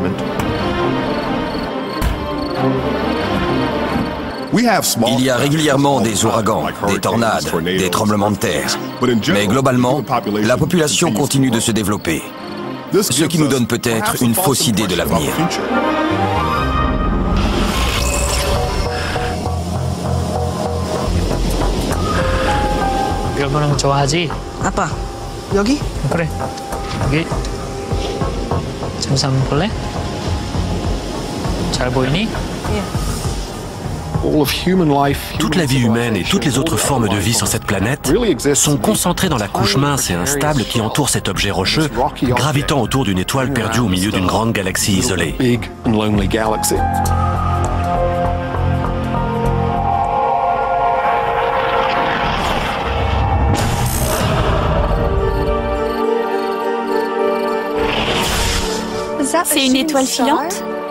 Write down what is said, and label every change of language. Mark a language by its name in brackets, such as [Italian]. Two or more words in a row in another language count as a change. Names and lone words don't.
[French] Il y a régulièrement des ouragans, des tornades, des tremblements de terre. Mais globalement, la population continue de se développer. Ce qui nous donne peut-être une fausse idée de l'avenir. [Korean] 이런 거는 좋아하지? 아빠, 여기? 그래, 여기. 잠시 한번 볼래? 잘 보이니? [French] Toute la vie humaine et toutes les autres formes de vie sur cette planète sont concentrées dans la couche mince et instable qui entoure cet objet rocheux, gravitant autour d'une étoile perdue au milieu d'une grande galaxie isolée. C'est une étoile filante?